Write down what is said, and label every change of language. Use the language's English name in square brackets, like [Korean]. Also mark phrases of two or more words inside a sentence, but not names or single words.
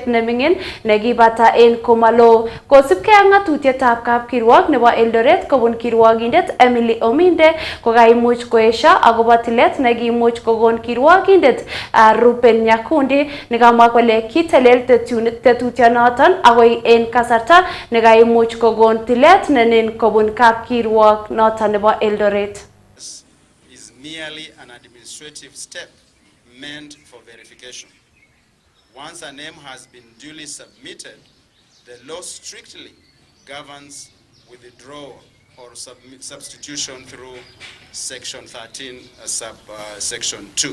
[Kalenjin] neming'in nekibata en komalo kosibkei ak ng'atutietab kapkirwok nebo Eldoret kobun kirwogindet Emily Ominde kokaimuch koesio akobo tilet nekimuch kokon kirwogindet Ruben Nyakundi nekamwa kole kitelel tetutyonoton akoi en kasarta nekaimuch kokon tilet nenen kobun kapkirwok noton nebo Eldoret. [English] Is merely an administrative step meant for verification. Once a name has been duly submitted, the law strictly governs withdrawal or substitution through Section 13, Section 2.